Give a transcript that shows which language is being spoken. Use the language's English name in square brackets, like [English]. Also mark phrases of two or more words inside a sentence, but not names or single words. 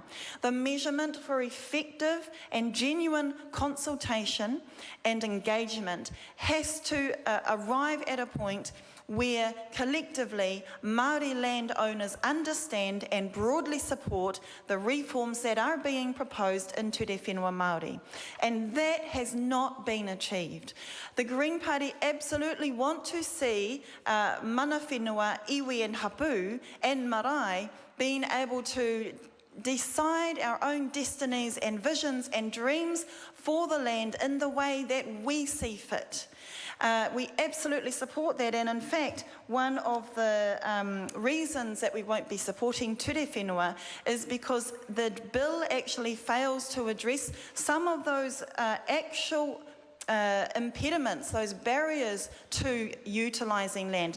[English] The measurement for effective and genuine consultation and engagement has to arrive at a point where collectively Māori landowners understand and broadly support the reforms that are being proposed in Ture Whenua Māori. And that has not been achieved. The Green Party absolutely want to see [Māori] mana whenua, [English] iwi and hapu and marae being able to decide our own destinies and visions and dreams for the land in the way that we see fit. We absolutely support that, and in fact, one of the reasons that we won't be supporting Ture Whenua is because the bill actually fails to address some of those actual impediments, those barriers to utilising land.